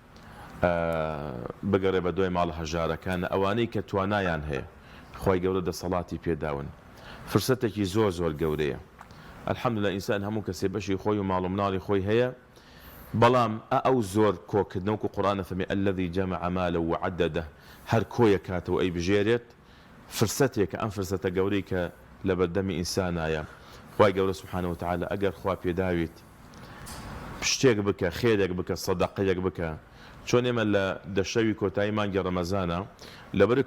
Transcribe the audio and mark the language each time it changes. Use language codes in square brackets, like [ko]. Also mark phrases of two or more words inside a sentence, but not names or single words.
[ckb] بگەڕێ بە دوای ماڵە هەژارەکانە ئەوانەی کە توانایان هەیە خی گەورە دەسەڵاتی پێداون فرسەتێکی زۆر زۆر گەورەیە الحەمدولله ئینسان هەموو کەسێ بەشی خۆی و ماڵ و مناڵی خۆی هەیە بەڵام ئەو زۆر کۆکردنەوەکو قورئانە فەرمێ [ar] الذي جمع ماله وعدده [ckb] هەر کۆیە کاتەوە ئەی بژێرێت فرسەتێکە ئەم فرسەتە گەورەی کە لە بەردەمی ئینسانایە خی گەورە سبحانه وتعالى ئەگەر خوا پێداویت شتێک بکە خێرێک بکە سەدەقەیەک بکە چۆن ئێمە لە دەشەوی کۆتایی مانگی ڕەمەزانە لەبەر